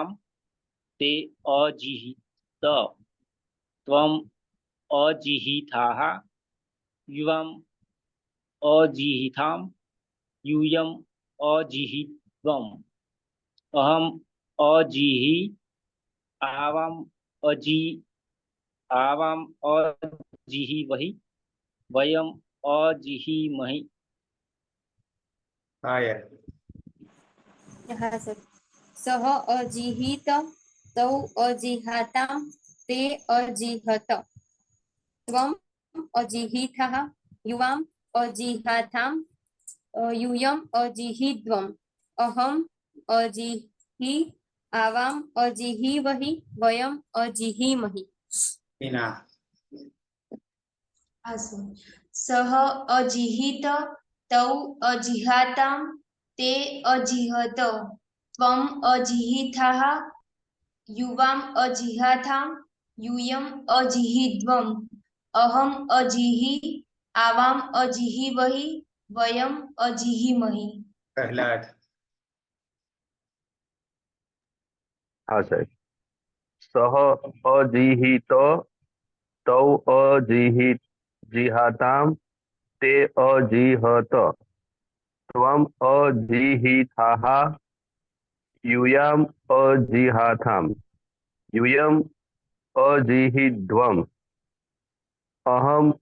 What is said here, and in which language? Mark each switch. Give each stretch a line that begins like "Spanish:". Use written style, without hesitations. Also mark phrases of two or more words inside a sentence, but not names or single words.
Sanskrit: ते अजिहित त्वम् अजिहिथाः युवाम् अजिहिथाम् यूयम् अजिहित्वम् अहम् अजिहि आवाम् अजिहिवहि वयम् अजिहिमहि। પાયલ
Gujarati: હા સર
Sanskrit: सह अजीहित तौ अजीहाताम ते अजीहत त्वम अजीहिथः युवाम अजीहाथाम यूयम अजिहिध्वम अहम अजिहि आवाम अजिहिवहि वयम अजिहिमहि। મીના सह अजिहित तौ अजिहाताम ते अजिहत त्वम अजिहिथः युवाम अजिहाथाम यूयम अजिहिध्वम अहम अजिहि आवाम अजिहिवहि वयम अजिहिमहि। પ્રહલાદ
Gujarati: હા સાહેબ.
Sanskrit: सह अजीहित तौ अजीहिताम ते अजीहत त्वम अजीहिथाः युयाम अजीहाथाम युयम अजीहिध्वम अहम